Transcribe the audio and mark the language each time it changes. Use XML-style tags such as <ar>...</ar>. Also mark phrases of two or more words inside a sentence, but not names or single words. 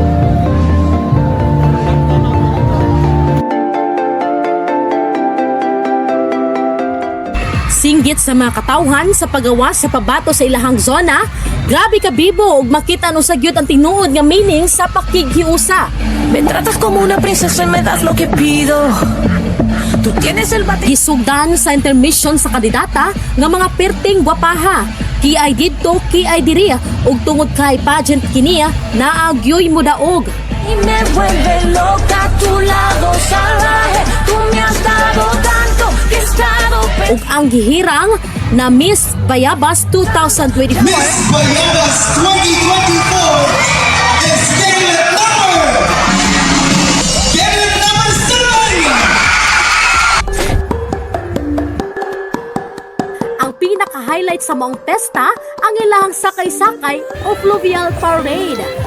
<ceb>Singgit sa mga katawhan sa paggawa sa pabato sa ilahang zona, grabe ka bibo ug makita no sa gyud ang tinuod nga meaning sa pakighiusa.</ceb> <es>Me tratas como una princesa y me das lo que pido. Tú tienes el bati.</es> <ceb>Gisugdan sa intermission sa kandidata nga mga perting gwapaha. Kiay didto, kiay diri ug tungod kay pageant kiniya naagyoy mo daog.</ceb> <es>Y me vuelve loca tu lado salvaje. Tú me has dado tanto que he estado</es> <ceb>Ug ang gihirang na Miss Bayabas 2024.</ceb> <en>Miss Bayabas 2024 is David Number! David Number 7!</en> <ceb>Ang pinaka-highlight sa maong pesta ang ilang sakay-sakay o</ceb> <en>fluvial parade.</en>